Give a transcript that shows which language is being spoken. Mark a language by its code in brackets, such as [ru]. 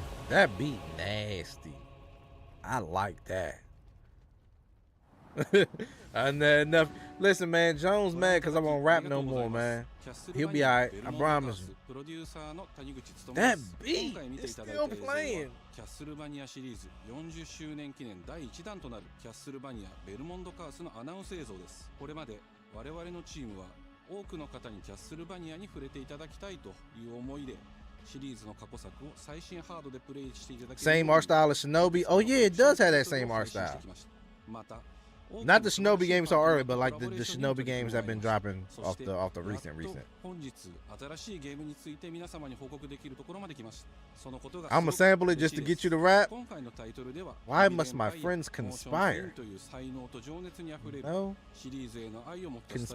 [en] That beat nasty. I like that. Enough. Listen, man, Jones mad because I won't rap no more, man. He'll be alright. I promise you. That beat is still playing. [ja] キャッスルバニアシリーズ40周年記念第1弾となるキャッスルバニアベルモンドカースのアナウンス映像です。これまで我々のチームは多くの方にキャッスルバニアに触れていただきたいという思いでシリーズの過去作を最新ハードでプレイしていただける [en] Same art style as Shinobi. Oh yeah, it does have that same art style. [ja] また [en] Not the Shinobi games so early, but like the Shinobi games that have been dropping off the recent. [ja] 本日新しいゲームについて皆様に報告できるところまで来ました。そのことが [en] I'm gonna sample it just to get you to rap. [ja] 今回のタイトルでは [en] Why must my friends conspire? [ja] という才能と情熱にあふれる [en] No. [ja] シリーズへの愛を持った